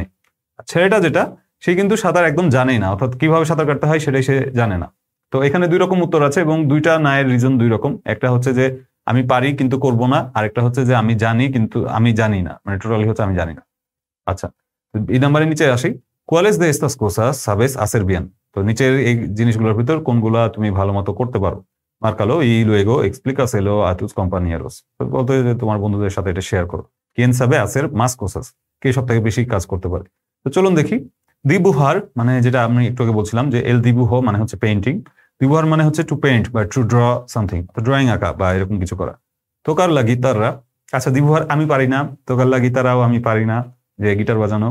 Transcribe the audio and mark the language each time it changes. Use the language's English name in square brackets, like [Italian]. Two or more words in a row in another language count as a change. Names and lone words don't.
[Bangla] ছেলেটা যেটা, সে কিন্তু সাঁতার একদম জানেই না, অর্থাৎ কিভাবে সাঁতার কাটতে হয় সেটাই সে জানে না। তো এখানে দুই রকম উত্তর আছে এবং দুইটা নায়ের রিজন দুই রকম। একটা হচ্ছে যে আমি পারি কিন্তু করব না, আরেকটা হচ্ছে যে আমি জানি কিন্তু আমি জানি না, মানে টোটালি হচ্ছে আমি জানি না। আচ্ছা, এই নাম্বারের নিচে আসি। [Spanish] ¿Cuáles de estas cosas sabes hacer bien? [Bangla] তো নিচের এই জিনিসগুলোর ভিতর কোনগুলা তুমি ভালো মতো করতে পারো, মার্কালো [Spanish] y luego explícaselo a tus compañeros। [Bangla] তো বলতে যে তোমার বন্ধুদের সাথে এটা শেয়ার করো। [Spanish] ¿Quién sabe hacer más cosas? [Bangla] কে সব থেকে বেশি কাজ করতে পারে? তো চলুন দেখি। দিবুহার মানে যেটা আমি একটু আগে বলছিলাম যে [Spanish] el dibujo [Bangla] মানে হচ্ছে পেইন্টিং, দিবুহার মানে হচ্ছে [English] to paint [Bangla] বা [English] to draw something, [Bangla] তো ড্রয়িং আঁকা বা এরকম কিছু করা। [Spanish] tocar la guitarra, [Bangla] আচ্ছা দিবুহার আমি পারি না, [Spanish] tocar la guitarraও [Bangla] আমি পারি না, যে গিটার বাজানো।